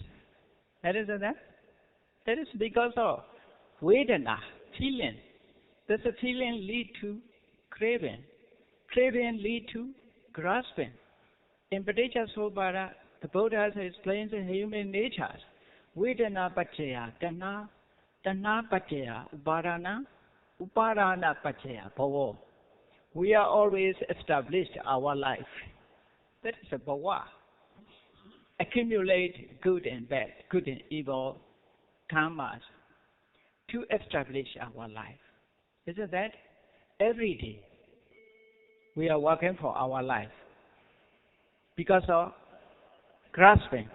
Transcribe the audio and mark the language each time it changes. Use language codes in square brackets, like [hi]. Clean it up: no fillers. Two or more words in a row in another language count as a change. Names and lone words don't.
[en] That is that? That is because of Vedana, feeling. Does a feeling lead to craving? Craving lead to grasping. In Paticca, the Buddha explains the human nature. [pi] Vedana paccaya, tanha paccaya, uparana paccaya, bhava. [en] We are always established our life. That is a bhava. Accumulate good and bad, good and evil karmas to establish our life. Isn't that? Every day we are working for our life because of grasping.